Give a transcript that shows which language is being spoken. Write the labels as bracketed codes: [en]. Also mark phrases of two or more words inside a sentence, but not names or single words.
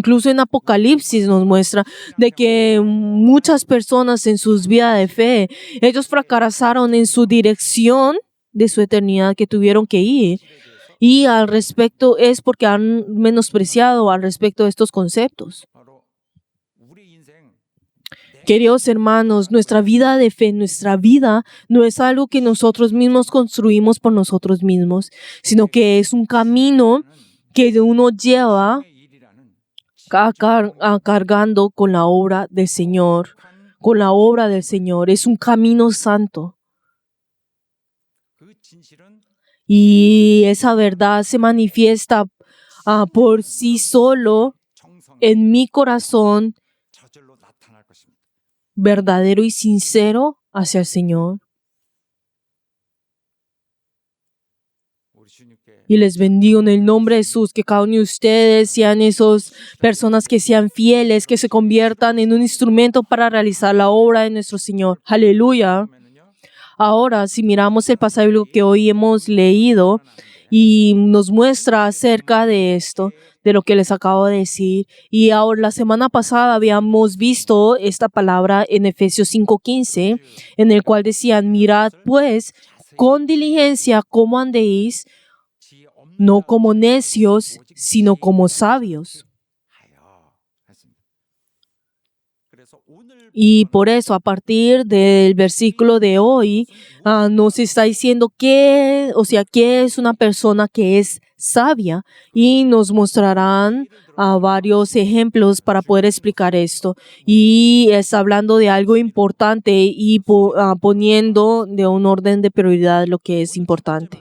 [es] Incluso en Apocalipsis nos muestra de que muchas personas en sus vidas de fe, ellos fracasaron en su dirección de su eternidad que tuvieron que ir. Y al respecto es porque han menospreciado al respecto de estos conceptos. [ko] 바로 우리 인생 [es] Queridos hermanos, nuestra vida de fe, nuestra vida no es algo que nosotros mismos construimos por nosotros mismos, sino que es un camino que uno lleva cargando con la obra del Señor, con la obra del Señor. Es un camino santo. [ko] 그 진실은 [es] Y esa verdad se manifiesta por sí solo [ko] 정성 [es] en mi corazón [ko] 저절로 나타날 것입니다. [es] verdadero y sincero hacia el Señor. [ko] 우리 주님께 [es] Y les bendigo en el nombre de Jesús, que cada uno de ustedes sean esas personas que sean fieles, que se conviertan en un instrumento para realizar la obra de nuestro Señor. Aleluya. [ko] 보면은요. [es] Ahora, si miramos el pasaje que hoy hemos leído y nos muestra acerca de esto, de lo que les acabo de decir, y ahora la semana pasada habíamos visto esta palabra en Efesios 5:15, en el cual decían, mirad pues con diligencia cómo andéis, [ko] 지혜 없는 [es] no como necios, sino como sabios. [ko] 하여 했습니다. 그래서 오늘 [es] Y por eso, a partir del versículo de hoy, nos está diciendo qué es una persona que es sabia, y nos mostrarán varios ejemplos para poder explicar esto. Y está hablando de algo importante y poniendo de un orden de prioridad lo que es importante.